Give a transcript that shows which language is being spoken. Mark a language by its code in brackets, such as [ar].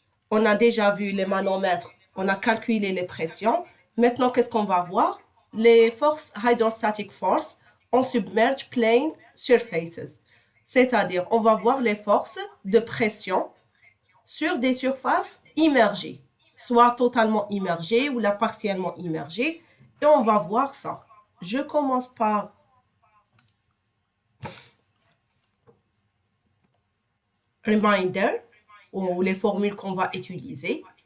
[fr] On a déjà vu les manomètres, on a calculé les pressions. Maintenant, qu'est-ce qu'on va voir? Les forces [en] hydrostatic force on submerged plane surfaces. [fr] C'est-à-dire, on va voir les forces de pression sur des surfaces immergées, soit totalement immergées ou la partiellement immergées. Et on va voir ça. Je commence par reminder, ou les formules qu'on va utiliser.